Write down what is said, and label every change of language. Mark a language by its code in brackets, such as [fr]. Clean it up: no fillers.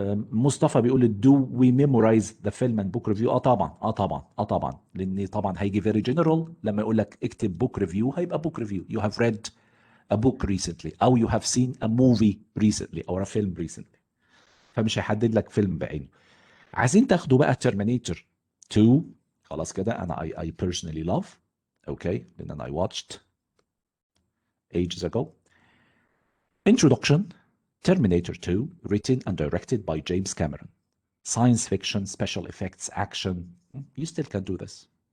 [ar] مصطفى بيقول [en] do we memorize the film and book review؟ [ar] طبعا لان طبعا هيجي [en] very general. [ar] لما يقول لك اكتب book review هيبقى book review. [en] You have read a book recently, او you have seen a movie recently or a film recently. [ar] فمش هيحدد لك فيلم بعينه. عايزين تاخدوا بقى Terminator 2. خلاص كده. [en] انا I personally love. Okay, لان I watched ages ago. Introduction. Terminator 2, written and directed by James Cameron. Science fiction, special effects, action. You still can do this.